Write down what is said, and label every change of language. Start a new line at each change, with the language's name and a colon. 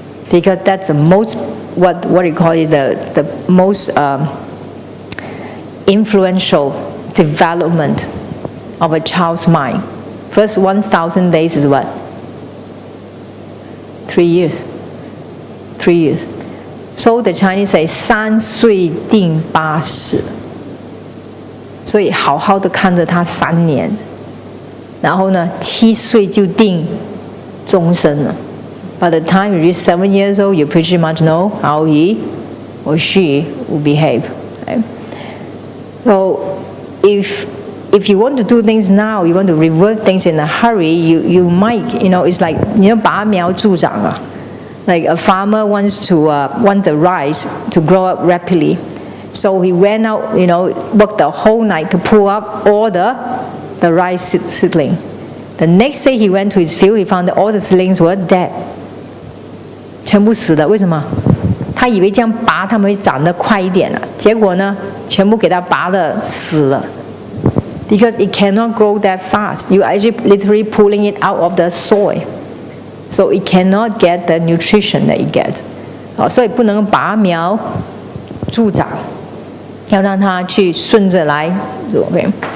English: Because that's the most, what you call it, the most influential development of a child's mind. First 1,000 days is what? 3 years. 3 years. So the Chinese say
Chinese: 3岁定八十。所以好好的看着他3年，然后呢，7岁就定终身了。
English: By the time you reach 7 years old, you pretty much know how he or she will behave. Right? So, if you want to do things now, you want to revert things in a hurry, you might, it's like,
Chinese: 拔苗助长啊。
English: Like a farmer wants the rice to grow up rapidly. So he went out, worked the whole night to pull up all the rice seedling. The next day he went to his field, he found that all the seedlings were dead.
Chinese: 全部死的，为什么？他以为这样拔它们会长得快一点了，结果呢，全部给它拔的死了。
English: Because it cannot grow that fast. You are actually literally pulling it out of the soil. So it cannot get the nutrition that it gets.
Chinese: 所以不能拔苗助长。要让他去顺着来。Okay?